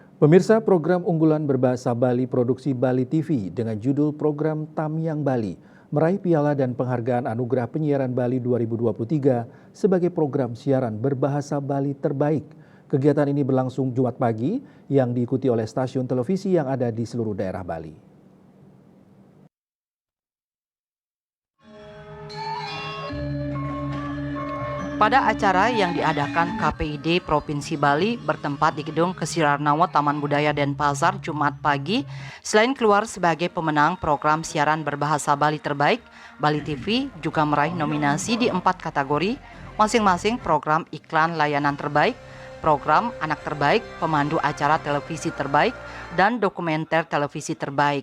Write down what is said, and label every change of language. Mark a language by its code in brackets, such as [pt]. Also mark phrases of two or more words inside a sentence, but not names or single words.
[id] Pemirsa, program unggulan berbahasa Bali produksi Bali TV dengan judul program Tamiang Bali meraih piala dan penghargaan Anugerah Penyiaran Bali 2023 sebagai program siaran berbahasa Bali terbaik. Kegiatan ini berlangsung Jumat pagi yang diikuti oleh stasiun televisi yang ada di seluruh daerah Bali. Pada acara yang diadakan KPID Provinsi Bali bertempat di Gedung Kesirarnawa Taman Budaya Denpasar Jumat pagi, selain keluar sebagai pemenang program siaran berbahasa Bali terbaik, Bali TV juga meraih nominasi di 4 kategori, masing-masing program iklan layanan terbaik, program anak terbaik, pemandu acara televisi terbaik, dan dokumenter televisi terbaik.